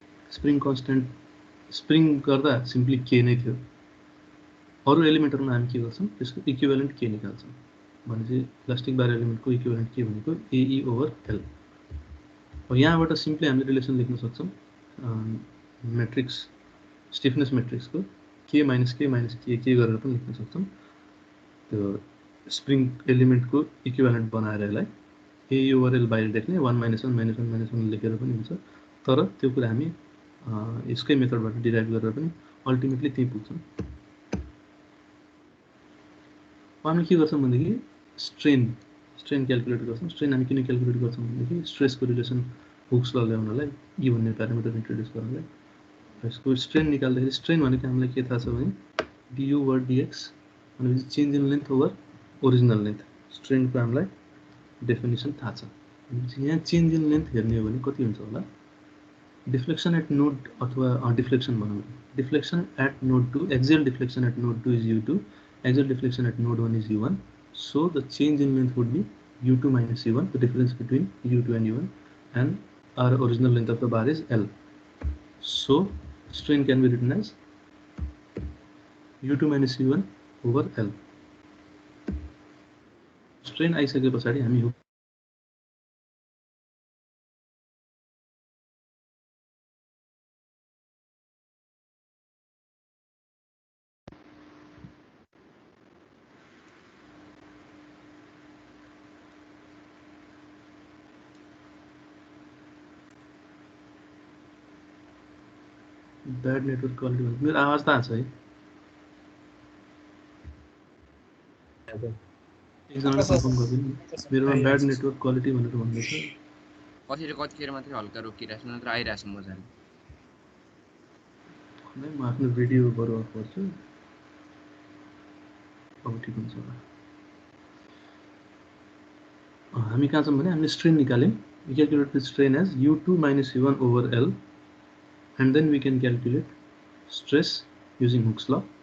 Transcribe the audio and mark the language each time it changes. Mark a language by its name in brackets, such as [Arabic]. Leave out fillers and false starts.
[Nepali] Spring constant spring गर्दा simply के नै थियो, अरू एलिमेन्टहरूमा हामी के गर्छौँ त्यसको इक्विभ्यालेन्ट के निकाल्छौँ। भनेपछि इलास्टिक बार एलिमेन्टको इक्विभ्यालेन्ट के भनेको एई ओभर एल। यहाँबाट सिम्पली हामीले रिलेसन लेख्न सक्छौँ, म्याट्रिक्स स्टिफनेस मेट्रिक्सको के माइनस के गरेर पनि लेख्न सक्छौँ। त्यो स्प्रिङ एलिमेन्टको इक्विभ्यालेन्ट बनाएर यसलाई ए ओभर एल बाहिर लेख्ने 1 - 1 लेखेर पनि हुन्छ। तर त्यो कुरा हामी यसकै मेथडबाट डिराइभ गरेर पनि अल्टिमेटली त्यही पुग्छौँ। हामीले के गर्छौँ भनेदेखि स्ट्रेन क्याल्कुलेट गर्छौँ। स्ट्रेन हामी किन क्याल्कुलेट गर्छौँ भनेदेखि स्ट्रेसको रिलेसन हुक्स ल ल्याउनलाई, ई भन्ने प्यारामिटर इन्ट्रोड्युस गर्नलाई। यसको स्ट्रेन निकाल्दाखेरि स्ट्रेन भनेको हामीलाई के थाहा छ भने du ओभर dx भनेपछि change in length over original length. स्ट्रेनको हामीलाई डेफिनेसन थाहा छ। यहाँ चेन्ज इन लेन्थ हेर्ने हो भने कति हुन्छ होला, डिफ्लेक्सन एट नोड अथवा डिफ्लेक्सन भनौँ, deflection at node 2, [English] Axial deflection at node 2 is u2, axial deflection at node 1 is u1, so the change in length would be u2 minus u1, the difference between u2 and u1, and our original length of the bar is L. So strain can be written as u2 minus u1 over L. [Nepali] strain आइसके पछाडि हामी bad network quality भन्छ। मेरो आवाज त आछ है? एकजनाले कन्फर्म गरिदिनु नि, मेरोमा ब्याड नेटवर्क क्वालिटी भनेर भन्दैछ। कतिखेर मात्रै हल्का रोकिरहेछ, नत्र आइरहेछ मजाले। म आफ्नो भिडियो बरु अफ गर्छु, अब ठिक हुन्छ होला। हामी कहाँ छौँ भने हामीले strain निकाल्यौँ। [English] We calculate the strain as u2 minus u1 over L, and then we can calculate stress using Hooke's law.